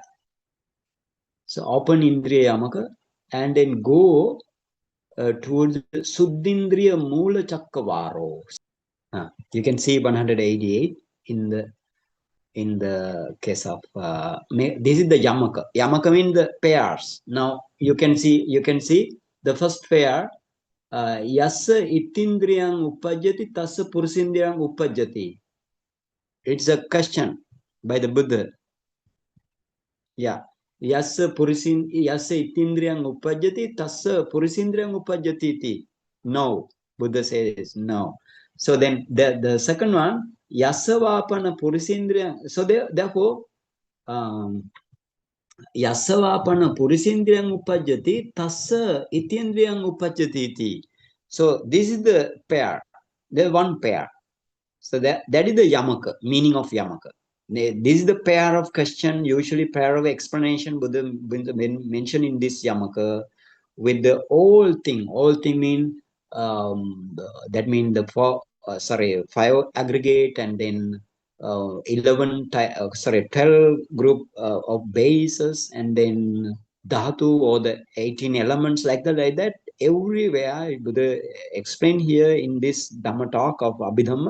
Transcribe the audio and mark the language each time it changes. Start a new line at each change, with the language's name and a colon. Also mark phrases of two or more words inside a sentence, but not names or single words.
English: So open Indriya Yamaka and then go towards
Pali: Suddindriya Mula Chakkavaro.
English: You can see 188 in the case of this is the Yamaka. Yamaka means the pairs. Now you can see the first pair.
Pali: Yassa itindriyang upajjati tassa purusindriyang upajjati.
English: It's a question by the Buddha. Yeah.
Pali: Yassa itindriyang upajjati tassa purusindriyang upajjati.
English: No. Buddha says no. So then the second one,
Pali: yasavapana purisindriya.
English: So therefore,
Pali: yasavapana purisindriyang upajjati tassa itindriyang upajjati iti.
English: So this is the pair. The one pair. So that is the yamaka, meaning of yamaka. This is the pair of question, usually pair of explanation Buddha mentioned in this yamaka with the whole thing. All thing mean that mean the five aggregate and then 12 group of bases and then dhatu or the 18 elements like that everywhere Buddha explained here in this Dhamma talk of Abhidhamma.